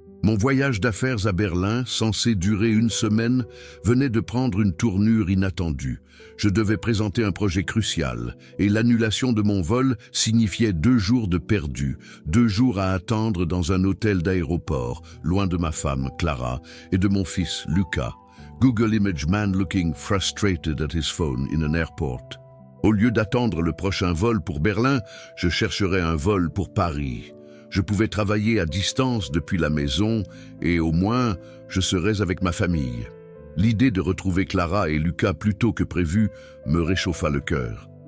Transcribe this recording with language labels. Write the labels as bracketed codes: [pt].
[fr] Mon voyage d'affaires à Berlin, censé durer une semaine, venait de prendre une tournure inattendue. Je devais présenter un projet crucial, et l'annulation de mon vol signifiait 2 jours de perdu, 2 jours à attendre dans un hôtel d'aéroport, loin de ma femme, Clara, et de mon fils, Lucas. [en] Google image man looking frustrated at his phone in an airport. [fr] Au lieu d'attendre le prochain vol pour Berlin, je chercherais un vol pour Paris. Je pouvais travailler à distance depuis la maison et au moins, je serais avec ma famille. L'idée de retrouver Clara et Lucas plus tôt que prévu me réchauffa le cœur.